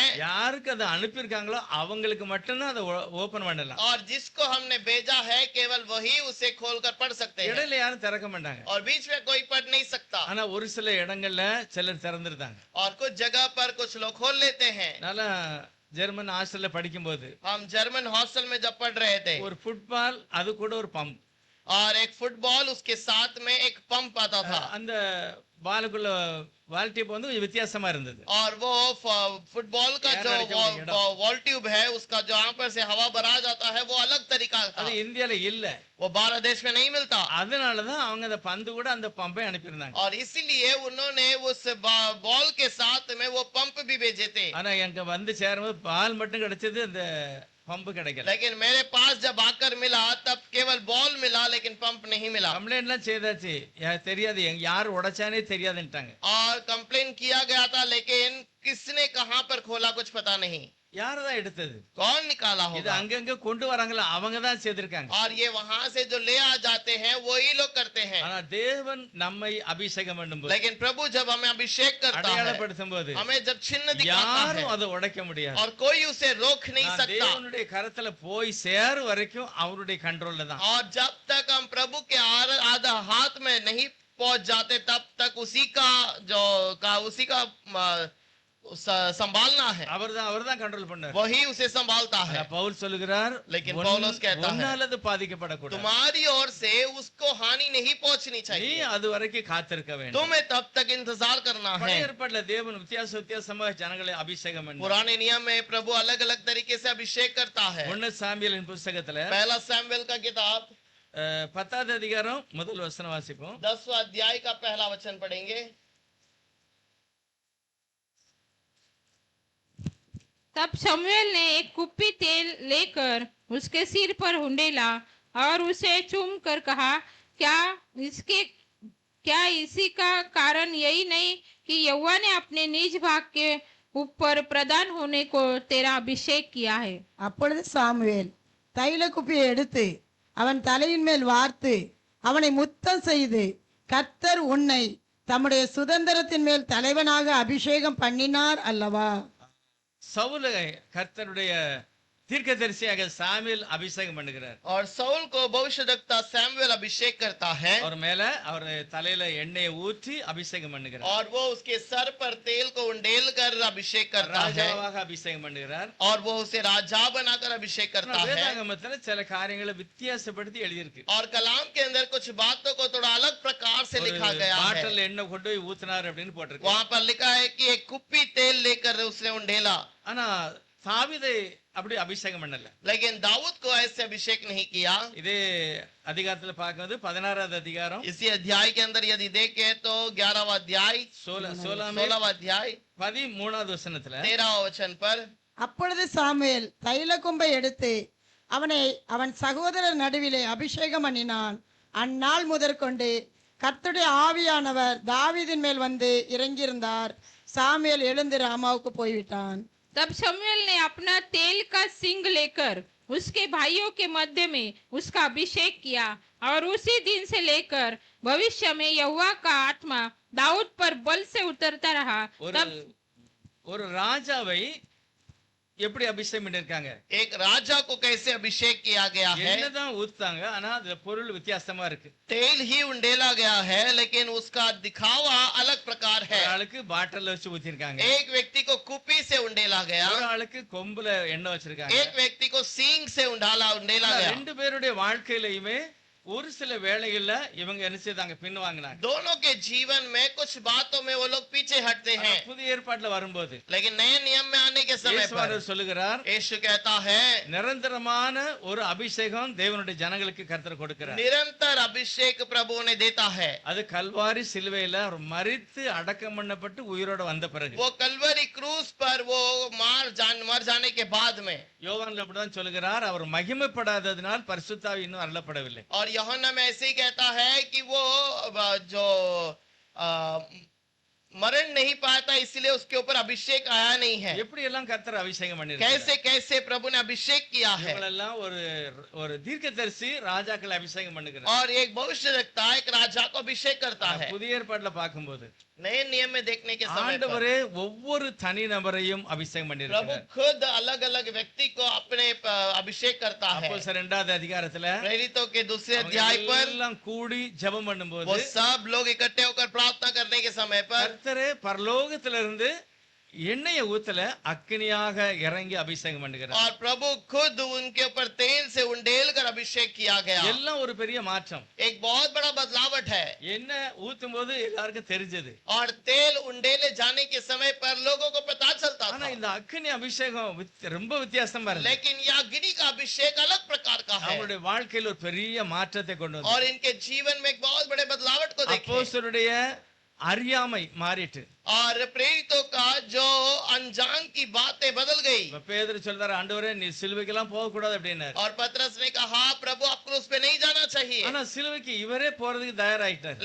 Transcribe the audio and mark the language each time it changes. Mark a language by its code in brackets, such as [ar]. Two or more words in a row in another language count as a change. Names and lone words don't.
[ta] யாருக்கு அதை அனுப்பியிருக்காங்களோ அவங்களுக்கு மட்டும்தான் அதை ஓபன் பண்ணலாம். [hi] और जिसको हमने भेजा है केवल वही उसे खोलकर पढ़ सकते हैं, [ta] இடையில யாரும் திறக்க மாட்டாங்க. [hi] और बीच में कोई पढ़ नहीं सकता। [ta] ஆனா ஒரு சில இடங்கள்ல சிலர் திறந்துருந்தாங்க. [hi] और कुछ जगह पर कुछ लोग खोल लेते हैं। [ta] நல்லா ஜெர்மன் ஹாஸ்டல்ல படிக்கும்போது [hi] हम जर्मन हॉस्टल में जब पढ़ रहे थे, [ta] ஒரு ஃபுட்பால் அது கூட ஒரு பம்ப், [hi] और एक फुटबॉल उसके साथ में एक पंप आता था, [ta] அந்த பாலுக்குள்ள [en] valve tube [ta] வந்து கொஞ்சம் வித்தியாசமா இருந்தது. [hi] और वो फुटबॉल का यार जो लड़के को ये [en] valve tube [hi] है उसका जो यहाँ पर से हवा भरा जाता है वो अलग तरीका था, [ta] அது இந்தியால இல்ல. [hi] वो भारत देश में नहीं मिलता। [ta] அதனாலதான் அவங்க அந்த பந்து கூட அந்த பம்பை அனுப்பியிருந்தாங்க. [hi] और इसीलिए उन्होंने उस बॉल के साथ में वो पंप भी भेजे थे। [ta] ஆனா எங்க வந்து சேரும்போது பால் மட்டும் கிடைச்சது, அந்த பம்பு கிடைக்கல. [hi] लेकिन मेरे पास जब आकर मिला तब केवल बॉल मिला लेकिन पंप नहीं मिला। [ta] கம்ப்ளைண்ட்லாம் செய்தாச்சு, தெரியாது யார் உடைச்சானே தெரியாதுன்ட்டாங்க. [hi] और कंप्लेन किया गया था लेकिन किसने कहां पर खोला कुछ पता नहीं, [ta] யாரதான் எடுத்தது? [hi] कौन निकाला [ta] இது [hi] होगा। [ta] அங்கங்க கொண்டு வராங்களா அவங்க தான் செய்திருக்காங்க. [hi] और ये वहां से जो ले आ जाते हैं वही लोग करते हैं। [ta] ஆனா தேவன் நம்மை அபிஷேகம் பண்ணும்போது, [hi] लेकिन प्रभु जब हमें अभिषेक करता है, [ta] அடையாளப்படுத்தும் போது [hi] हमें जब चिन्ह दिखाता [ta] யாரும் [hi] है [ta] அதை உடைக்க முடியாது. [hi] और कोई उसे रोक नहीं [ta] நான் [hi] सकता। [ta] தேவனுடைய கரத்துல போய் சேரும் வரைக்கும் அவருடைய கண்ட்ரோல்ல தான். [hi] और जब तक हम प्रभु के आधा हाथ में नहीं पहुंच जाते तब तक उसी का संभालना है, [ta] அவர்தான் கண்ட்ரோல் பண்ணார். [hi] वही उसे संभालता है। [ta] பவுல் சொல்லுகிறார், [hi] लेकिन पौलुस कहता है, [ta] உன்னாலது பாதிக்கப்படக்கூடாது. [hi] तुम्हारी ओर से उसको हानि नहीं पहुंचनी [ta] நீ [hi] चाहिए, [ta] அது வரைக்கும் காத்திருக்க வேண்டும். [hi] तुम्हें तब तक इंतजार करना है। [ta] பழைய ஏற்பாட்டுல தேவன் வித்தியாசமாக ஜனங்களை அபிஷேகம் பண்ணார். [hi] पुराने नियम में प्रभु अलग अलग तरीके से अभिषेक करता है। [ta] 1 சாமுவேலின் புத்தகத்துல [hi] पहला सैमुएल का किताब [ta] 10வது அதிகாரம் முதல் வசனம் வாசிப்போம். [hi] 10वां अध्याय का पहला वचन पढ़ेंगे। तब शमूएल ने एक कुप्पी तेल लेकर उसके सिर पर हुंडेला और उसे चूम कर कहा, क्या इसी का कारण यही नहीं कि यहोवा ने अपने निज भाग के ऊपर प्रधान होने को तेरा अभिषेक किया है। [ta] அப்பொழுது சாமுவேல் தைல குப்பியை எடுத்து அவன் தலையின் மேல் வார்த்து அவனை முத்தம் செய்து, கர்த்தர் உன்னை தம்முடைய சுதந்திரத்தின் மேல் தலைவனாக அபிஷேகம் பண்ணினார் அல்லவா. சவுலை கர்த்தருடைய தீர்க்கதரிசியாக சாமுவேல் அபிஷேகம் பண்ணுகிறார். [hi] और साउल को भविष्यद्वक्ता सैमुएल अभिषेक करता है, [ta] அவர் மேல அவர் தலையில எண்ணெயை ஊற்றி அபிஷேகம் பண்ணுகிறார். [hi] और वो उसके सर पर तेल को उंडेल कर अभिषेक करता है, [ta] ராஜாவாக அபிஷேகம் பண்ணுகிறார். [hi] और वो उसे राजा बनाकर अभिषेक करता है। [ta] வேதாகமத்துல சில காரியங்களை வித்தியாசப்படுத்தி எழுதியிருக்கு. [hi] और कलाम के अंदर कुछ बातों को थोड़ा अलग प्रकार से लिखा गया है। [ta] பாட்டில் எண்ணெய் கொண்டு போய் ஊத்தினார் அப்படின்னு போட்டிருக்கு. [hi] वहां पर लिखा है कि एक कुप्पी तेल लेकर उसने उंडेला, [ta] ஆனா தாவீதை அப்படி அபிஷேகம் பண்ணல. [hi] लेकिन दाऊद को ऐसे अभिषेक नहीं किया। [ta] இதே அதிகாரத்துல பார்க்கும்போது 16வது அதிகாரம் [hi] इसी अध्याय के अंदर यदि देखें तो 11वां अध्याय 16वां अध्याय [ta] 13வது வசனத்துல [hi] 13वां वचन पर, [ta] அப்பொழுது சாமுவேல் தைல கும்பை எடுத்து அவனை அவன் சகோதரர் நடுவிலே அபிஷேகம் பண்ணினான். அந்நாள் முதற்கொண்டு கர்த்தருடைய ஆவியானவர் தாவீதின் மேல் வந்து இறங்கியிருந்தார். சாமுவேல் எழுந்து ராமாவுக்கு போய்விட்டான். [hi] तब शमूएल ने अपना तेल का सिंग लेकर उसके भाइयों के मध्य में उसका अभिषेक किया और उसी दिन से लेकर भविष्य में यहोवा का आत्मा दाऊद पर बल से उतरता रहा। [ta] ஒரு ராஜாவை எப்படி அபிஷேகம் பண்ணிருக்காங்க? [hi] एक राजा को कैसे अभिषेक किया गया है। [ta] என்னதான் ஊத்துறாங்க, ஆனா அதுல பொருள் வித்தியாசமா இருக்கு. [hi] तेल ही उंडेला गया है लेकिन उसका दिखावा अलग प्रकार है। [ta] ஆளுக்கு பாட்டில் வச்சு ஊத்திருக்காங்க, [hi] एक व्यक्ति को कुपी से उंडेला गया, [ta] ஒரு ஆளுக்கு கொம்புல எண்ணெய் வச்சிருக்காங்க. [hi] एक व्यक्ति को सींग से उंडेला गया। [ta] ரெண்டு பேருடைய வாழ்க்கையிலுமே ஒரு சில வேளைகள்ல இவங்க என்ன செய்தாங்க, பின்வாங்கினாங்க. [hi] दोनों के जीवन में कुछ बातों में वो लोग पीछे हटते हैं। [ta] புதிய ஏற்பாட்டுல வரும்போது [hi] लेकिन नए नियम में आने के समय पर [ta] சொல்லுகிறார், [hi] यीशु कहता है [ta] நிரந்தரமான ஒரு அபிஷேகம் தேவனுடைய ஜனங்களுக்கு கர்த்தர் கொடுக்கிறார். [hi] निरंतर अभिषेक प्रभु ने देता है। [ta] அது கல்வாரி சிலுவையில அவர் மரித்து அடக்கம் பண்ணப்பட்டு உயிரோட வந்த பிறகு, [hi] वो कलवरी क्रूस पर वो मर जाने के बाद में, [ta] யோவான்ல அப்படிதான் சொல்லுகிறார், அவர் மகிமைப்படாததினால் பரிசுத்த ஆவி இன்னும் அருளப்படவில்லை. [hi] और यूहन्ना में ऐसे ही कहता है कि वो जो मरण नहीं पाया था इसलिए उसके ऊपर अभिषेक आया नहीं है। [ta] எப்படி எல்லாம் கர்த்தர் அபிஷேகம் பண்ணிருக்கார்? [hi] कैसे कैसे प्रभु ने अभिषेक किया है। [ta] இவங்களெல்லாம் ஒரு ஒரு தீர்க்கதரிசி ராஜாக்கள் அபிஷேகம் பண்ணுகிறார். [hi] और एक भविष्यवक्ता एक राजा को अभिषेक करता है। [ta] புதிய ஏற்பாட்டுல பார்க்கும்போது [hi] नए नियम में देखने के समय पर [ta] ஆண்டவரே ஒவ்வொரு தனி நபரையும் அபிஷேகம் [hi] प्रभु [ta] பண்ணிருக்கார். [hi] खुद अलग अलग व्यक्ति को अपने अभिषेक करता है। [ta] அப்போஸ்தலர் 2வது அதிகாரத்துல [hi] प्रेरितों के दूसरे अध्याय पर [ta] எல்லாம் கூடி ஜெபம் [hi] वो [ta] பண்ணும்போது [hi] सब लोग इकट्ठे होकर प्रार्थना करने के समय पर [ta] கர்த்தரே பரலோகத்திலிருந்து எண்ணெயை ஊத்தல அக்கினியாக இறங்கி அபிஷேகம் பண்ணுகிறார். [hi] और प्रभु खुद उनके ऊपर तेल से उंडेल कर अभिषेक किया गया। [ta] எல்லாம் ஒரு பெரிய மாற்றம். [hi] एक बहुत बड़ा बदलावट है। [ta] எண்ணெய் ஊத்தும் போது எல்லாருக்கும் தெரிஞ்சது. [hi] और तेल उंडेले जाने के समय पर लोगों को पता चलता [ta] ஆனா [hi] था। [ta] இந்த அக்கினி அபிஷேகம் ரொம்ப வித்தியாசமா இருக்கு. [hi] लेकिन यह अग्नि का अभिषेक अलग प्रकार का है [ta] அவங்களுடைய வாழ்க்கையில் ஒரு பெரிய மாற்றத்தை கொண்டு [hi] और [ta] வந்தது. [hi] इनके जीवन में एक बहुत बड़े बदलावट को देखे। [ta] அப்போஸ்தலருடைய அறியாமை மாறிட்டு [hi] और प्रेरितों का जो अनजान की बातें बदल गई। [ta] இப்ப பேதுரு சொல்றாரு, ஆண்டவரே நீ சிலுவைக்கெல்லாம் போக கூடாது அப்படின்னாரு. [hi] और पतरस ने कहा प्रभु आप क्रूस पे नहीं जाना चाहिए। [ta] ஆனா சிலுவைக்கு இவரே போறதுக்கு தயாராயிட்டார்.